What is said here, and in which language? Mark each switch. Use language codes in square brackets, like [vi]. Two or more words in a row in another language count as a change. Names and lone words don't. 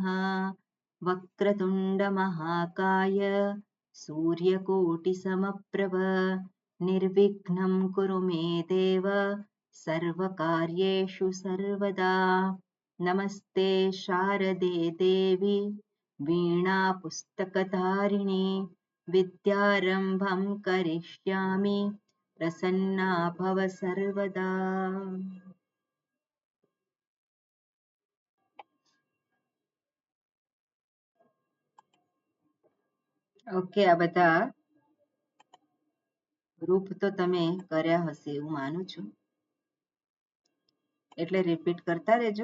[sa] वक्रतुण्ड महाकाय सूर्यकोटिसमप्रभ निर्विघ्नं कुरु मे देव सर्वकार्येषु सर्वदा। नमस्ते शारदे देवी वीणा पुस्तकधारिणी विद्यारम्भं करिष्यामि प्रसन्ना भव सर्वदा। [gu] ઓકે, આ બધા ગ્રુપ તો તમે કર્યા હશે એવું માનું છું, એટલે રિપીટ કરતા રહેજો.